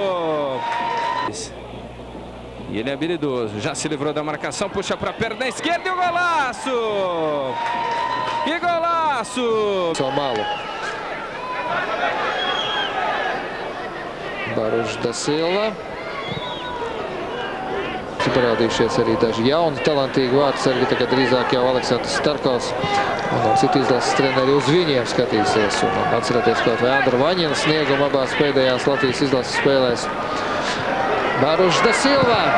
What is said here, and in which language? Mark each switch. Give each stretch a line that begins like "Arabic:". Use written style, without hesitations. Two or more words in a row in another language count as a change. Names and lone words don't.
Portuguese: E ele é habilidoso, já se livrou da marcação, puxa para a perna esquerda e o golaço! Que golaço! São Malo. Baroš da Silva.
Latvian: Parādījušies arī daži jauni, talantīgi vārdsargi. Tagad drīzāk jau Aleksandrs Starkovs un citu izlases treneri uz viņiem skatīsies. Un atcerieties kaut vai Andra Vaņina sniegumu abās pēdējās Latvijas izlases spēlēs. Baroš da Silva.